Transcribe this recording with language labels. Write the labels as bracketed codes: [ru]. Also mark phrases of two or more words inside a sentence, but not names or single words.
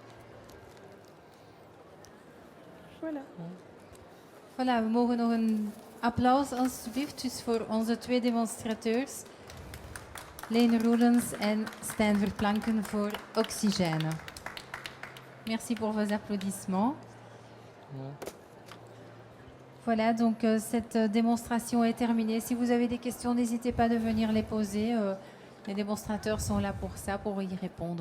[fr] Voilà. Voilà, [nl] we mogen nog een applaus alsjeblieft dus voor onze 2 demonstrateurs. Lene Roelens en Stijn Verplanken voor Oxygène. [fr] Merci pour vos applaudissements. Voilà, donc cette démonstration est terminée. Si vous avez des questions, n'hésitez pas de venir les poser. Les démonstrateurs sont là pour ça, pour y répondre.